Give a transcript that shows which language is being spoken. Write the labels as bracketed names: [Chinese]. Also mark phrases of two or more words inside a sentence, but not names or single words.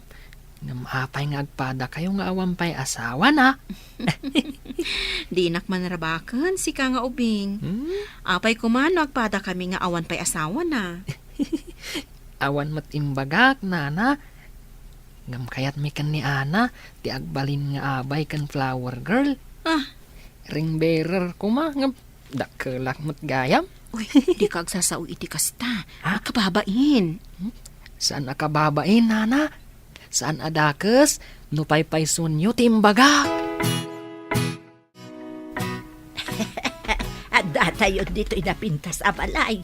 [Iloko] Ngam apay nga agpada kayo nga awampay asawa na. Di inak manarabakan, si ka nga ubing. Apay kumano agpada kami nga awan pay asawa na. Awan mat imbagak, nana. Ngam kayat mi kan ni Ana, ti agbalin nga abay kan flower girl. [English] Ring bearer [Iloko] ko ma, ngam dakelak mat gayam. Uy, di ka agsasao iti kasta. Kababain. Saan nakababain, nana? Saan adakes? Nupay-pay sunyo ti imbagak. At datayon dito inapintas a balay.